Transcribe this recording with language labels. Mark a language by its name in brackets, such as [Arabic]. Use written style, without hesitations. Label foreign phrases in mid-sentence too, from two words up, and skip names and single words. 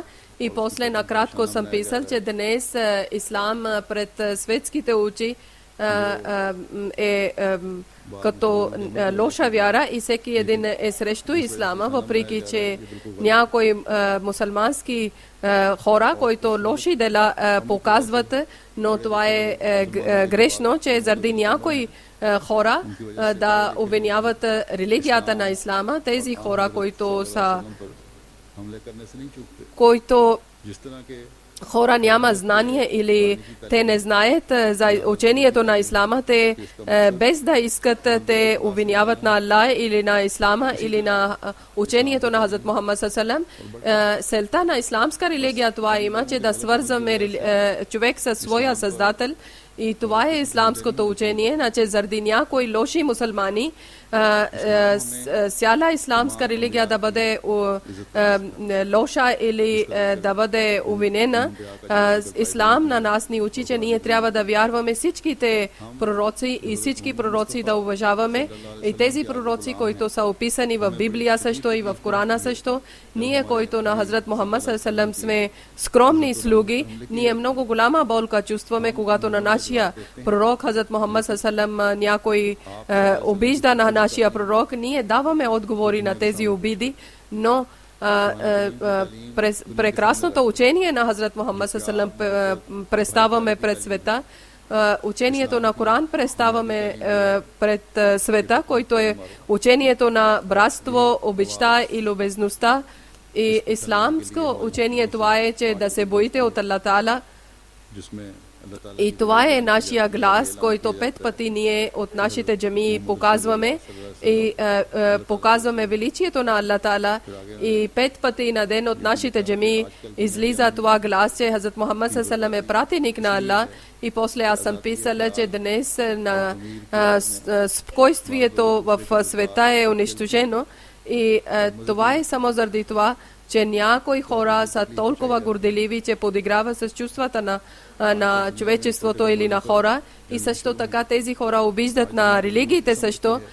[Bulgarian] И после накратко съм писал, че днес ислам пред светските очи е като лоша вяра, и всеки един е срещу ислама, въпреки че някои мусулмански хора, които лоши дела показват, но това е грешно, че заради някои хора да обвиняват религията на ислама. Тези хора, които са [Urdu] حملے کرنے سے نہیں چوکتے [Bulgarian] които [Urdu] جس طرح کے [Bulgarian] хора няма знание или те не знаят за учението на ислама, те без да искат те обвиняват на Аллах или на ислама или на учението на Хазрат Мухаммад [Arabic] صلى الله عليه. [Bulgarian] Целта на исламска религия това има, че да свързваме човек със своя създател, и това е исламското учение, значи заради някои лоши мусулмани цяла исламска религия да бъде лоша или да бъде обвинена. Ислам на нас ни учи, че ние трябва да вярваме всичките пророци и всички пророци да уважаваме, и тези пророци, които са описани в Библия също и в Корана също. Ние, които на Хазрат Мухаммад [Arabic] صلى الله عليه وسلم [Bulgarian] сме скромни слуги, ние много голяма болка чувстваме, когато на нашия пророк Хазрат Мухаммад [Arabic] صلى الله عليه وسلم [Bulgarian] някой обижда на нашия пророк. Ние даваме отговори на тези обиди, но през прекрасното учение на Хазрат Мухаммад [Arabic] صلى الله عليه وسلم [Bulgarian] представяме пред света. Учението на Коран представяме пред света, който е учението на братство, обичта и любезността. И исламско учение това е, че да се боите от Аллах Таала. [Urdu] جس میں اللہ تعالیٰ [Bulgarian] И това е нашия глас, който 5 пъти ние от нашите джамии показваме, и показваме величието на Аллах Таала, и 5 пъти на ден от нашите джамии излиза това глас, че Хазрат Мухаммад [Arabic] صلى الله عليه وسلم [Bulgarian] е пратеник на Аллах. И после аз съм писала, че днес на спокойствието в света е унищожено, и това е само заради това, че някои хора са толкова горделиви, че подиграват с чувствата на човечеството или на хора, и също така тези хора обиждат на религиите също.